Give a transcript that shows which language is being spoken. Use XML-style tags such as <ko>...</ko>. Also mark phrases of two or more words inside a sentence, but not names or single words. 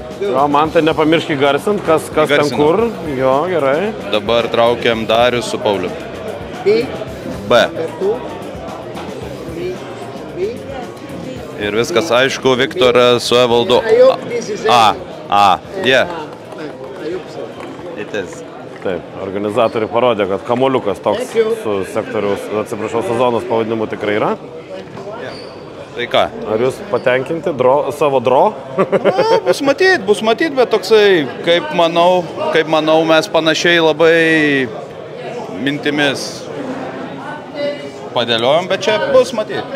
<lt>Jo, man tai nepamiršk įgarsint, kas ten kur. Jo, gerai. Dabar traukiam Darius su Pauliu. B. B. Kartu. B. B. Ir viskas aišku, Viktoras su Evaldu.</lt> <en>I hope this is A. A. Yeah. I hope so. It is.</en> <lt>Taip, organizatoriai parodė, kad kamuoliukas toks su sektoriaus, atsiprašau, sezonos pavadinimu tikrai yra. Tai ką? Ar jūs patenkinti savo dro? Bus matyt, bet toksai, kaip manau, mes panašiai labai mintimis padėliojom, bet čia bus matyt.</lt>